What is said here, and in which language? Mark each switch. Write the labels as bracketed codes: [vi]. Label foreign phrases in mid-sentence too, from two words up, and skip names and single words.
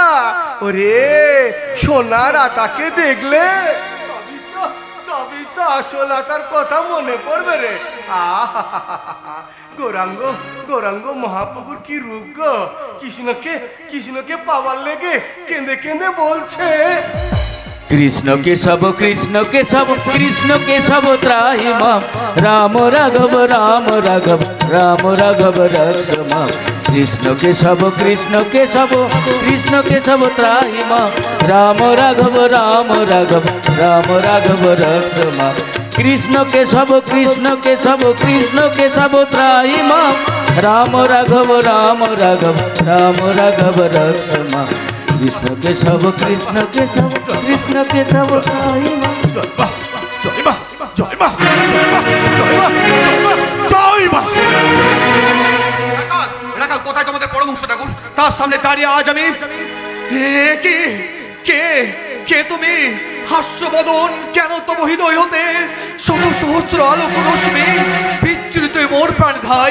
[bn] ওরে সোনার আতাকে দেখলে তবেই তো আসল আতার কথা মনে পড়বে রে। গৌরাঙ্গ গৌরাঙ্গ মহাপ্রভুর কি রূপ গো। কৃষ্ণকে কৃষ্ণকে পাওয়ার লেগে কেঁদে কেঁদে বলছে [sa] कृष्ण केशव कृष्ण केशव कृष्ण केशव त्राहि माम राम राघव राम राघव राम राघव रक्ष माम कृष्ण केशव कृष्ण केशव कृष्ण केशव त्राहि माम राम राघव राम राघव राम राघव रक्ष माम कृष्ण केशव कृष्ण केशव कृष्ण केशव त्राहि माम राम राघव राम राघव राम राघव रक्ष माम कृष्ण केशव कृष्ण केशव कृष्ण केशव त्राहि माम। [bn] জয় মা, জয় মা, জয় মা, জয় মা, জয় মা, জয় মা, জয় মা। রাখাল কোথায় তোমাদের পরমহংস ঠাকুর? তার সামনে দাঁড়িয়ে আজ আমি কে কে কে তুমি? হাস্যবদন কেন তব হৃদয় হতে শত সহস্র আলোক রশ্মি বিচ্ছুরিত মোর প্রাণ ধাই।